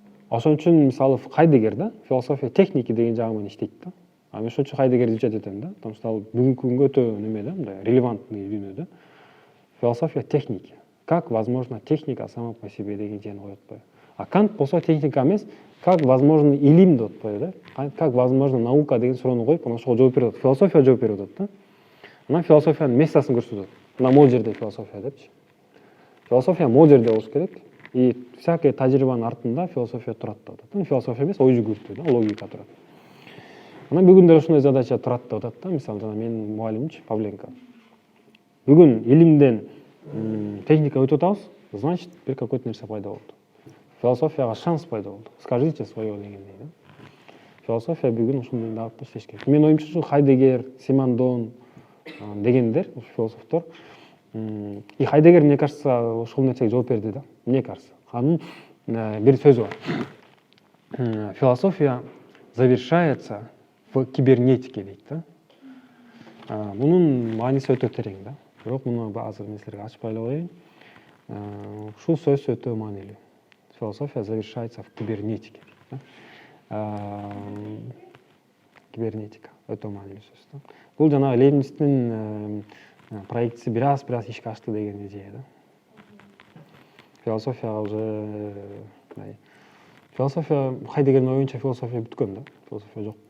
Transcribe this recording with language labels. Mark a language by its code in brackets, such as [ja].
[ky] Ошон үчүн мисалы Хайдеггер да, философия техники деген жагы менен иштейт да. Мен ошон үчүн Хайдеггерди изучать этем да, [ru] потому что [ky] ал бүгүнкү күнгө өтө неме да, мындай релевантный дүйнө да. [ru] Философия техники. Как возможно техника сама по себе [ky] деген жерин коет атпайбы. А Кант болсо техника эмес, [ru] как возможно [ky] илим деп атпайбы да. [ru] Как возможно наука [ky] деген суроону коюп, анан ошого жооп берип атат. Философия жооп берип атат да. Анан философиянын местасын көрсөтөт. Мына могул жерде философия депчи. Философия могул жерде болуш керек. [ru] И всякая [ky] тажрыйбанын артында философия турат деп атат. Философия эмес, ой жүгүртүү да, логика турат. Анан бүгүн деле ушундай задача турат деп атат да. Мисалы жана менин мугалимимчи Павленко. Бүгүн илимден техникага өтүп атабыз, [ru] значит, [ky] бир какой-то нерсе пайда болду. Философияга шанс пайда болду. [ru] Скажите свое [ky] дегендей да. Философия бүгүн ушундай багытта иштеш керек. Менин оюмча ушу Хайдеггер, Симондон дегендер, философтор. И Хайдеггер, [ru] мне кажется, [ky] ушул нерсеге жооп берди да. [ru] Мне кажется. [ky] Анын бир сөзү бар. [ru] Философия завершается в кибернетике дейт да. [ky] Мунун мааниси өтө терең да. Бирок муну азыр мен силерге ачпай эле коеюн. Ушул сөз өтө маанилүү. [ru] Философия завершается в кибернетике дейт да. [ky] Кибернетика өтө маанилүү сөз да. Бул жана Лейбництин проектиси бираз ишке ашты деген идея да. Философияга [ru] уже [ky] философия, Хайдеггердин оюнча философия бүткөн да. Философия жок.